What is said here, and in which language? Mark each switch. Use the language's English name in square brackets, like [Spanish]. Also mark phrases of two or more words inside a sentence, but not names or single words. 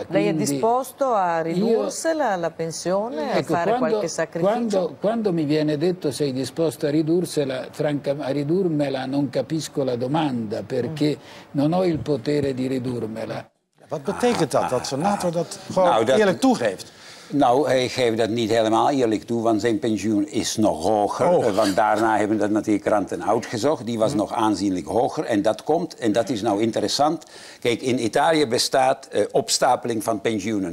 [Italian] Lei è disposto a ridursela la pensione, ecco, a fare qualche sacrificio? Quando mi viene detto sei disposto a ridursela, a ridurmela non capisco la domanda, perché non ho il potere di ridurmela. [Dutch] Wat betekent dat, dat senator dat gewoon eerlijk toegeeft? Nou, hij geeft dat niet helemaal eerlijk toe, want zijn pensioen is nog hoger. Want daarna hebben dat natuurlijk kranten uitgezocht. Die was nog aanzienlijk hoger. En dat komt, en dat is nou interessant. Kijk, in Italië bestaat opstapeling van pensioenen.